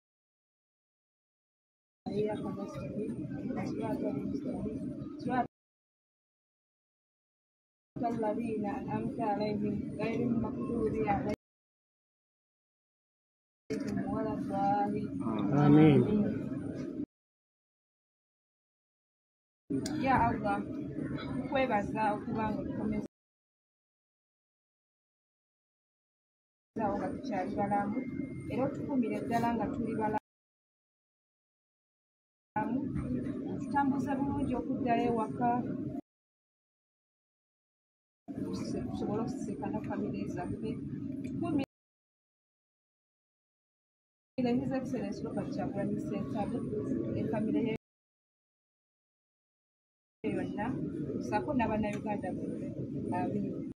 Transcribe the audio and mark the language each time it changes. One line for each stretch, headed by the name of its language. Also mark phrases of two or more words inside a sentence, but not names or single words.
Arabic: وإياك نستعين اهدنا الصراط المستقيم صراط الذين أنعمت عليهم غير المغضوب عليهم ولا الضالين آمين يا الله
Ganda: kwebaza okubanga tukomeza nga tukyali balamu era otukumire ddala nga tuli balamu tutambuze bulungi okuddayo ewaka tusobole okusisikana famire zaffe tukumire
English: His Excellency
Ganda: Robert Kyagulanyi Ssentamu efamire ye yonna ssaako n'Abannayuganda bonna. Amiina.